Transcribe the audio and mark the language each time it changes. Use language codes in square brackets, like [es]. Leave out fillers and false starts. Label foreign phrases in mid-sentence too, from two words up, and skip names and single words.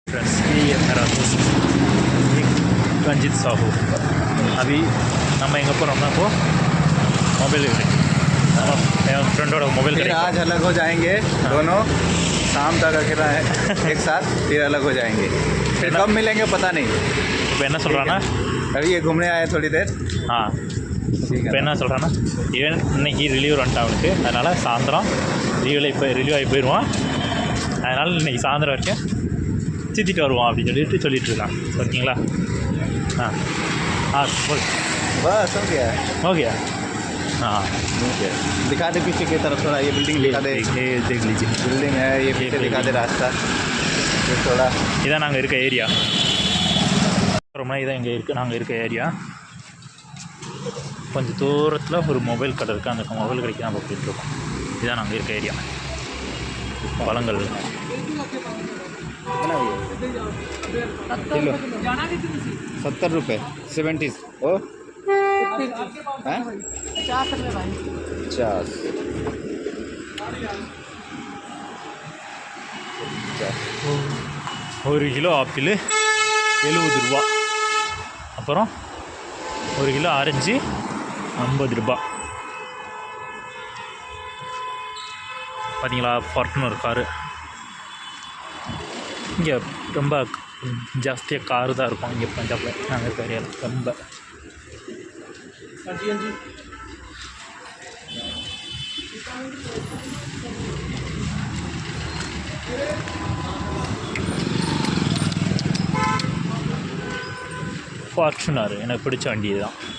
[hi] फ्रेंड्स ये मेरा दोस्त रंजित साहू अभी [ta] நம்ம எங்கே போகிறோம்னா இப்போது [hi] मोबाइल मेरा फ्रेंडोட मोबाइल फिर आज अलग हो जाएंगे दोनों शाम तक अकेला है एक साथ फिर अलग हो जाएंगे फिर कब मिलेंगे पता नहीं [ta] இப்போ என்ன சொல்கிறான்னா [hi] अभी ये घूमने आए थोड़ी देर [ta] இப்போ என்ன சொல்கிறான்னா இவன் இன்னைக்கு ரிலீவ் வந்துட்டான் அவனுக்கு அதனால் சாயந்தரம் ரிலீவ் ஆகி போயிடுவான் அதனால் இன்றைக்கி சாயந்தரம் வரைக்கும் சுற்றிட்டு வருவான் அப்படின்னு சொல்லிட்டு இருக்கான் ஓகேங்களா बोल [hi] बस हो गया हो गया दिखा दे पीछे की तरफ थोड़ा ये बिल्डिंग दिखा दे ये देख लीजिए बिल्डिंग है ये पीछे दिखा दे रास्ता ये थोड़ा [ta] இதான் நாங்கள் இருக்க ஏரியா ரொம்ப இதான் இங்கே இருக்குது நாங்கள் இருக்க ஏரியா கொஞ்சம் தூரத்தில் ஒரு மொபைல் கடை இருக்குது அந்த மொபைல் கடைக்கு நம்ம போயிட்டுருக்கோம் இதுதான் நாங்கள் இருக்க ஏரியா பழங்கள் [hi] किलो 70 रुपये 70 ओ 50 रुपये भाई 50 [ta] ஒரு கிலோ ஆப்பிள் 70 ரூபா அப்புறம் ஒரு கிலோ ஆரஞ்சு 50 ரூபா பார்த்தீங்களா ஃபார்ச்சுனர் காரு இங்கே ரொம்ப ஜாஸ்தியாக காரு தான் இருக்கும் இங்கே பஞ்சாபில் நாங்கள் இருக்க ஏரியாவில் ரொம்ப फॉर्च्यूनर எனக்கு பிடிச்ச வண்டி இதுதான்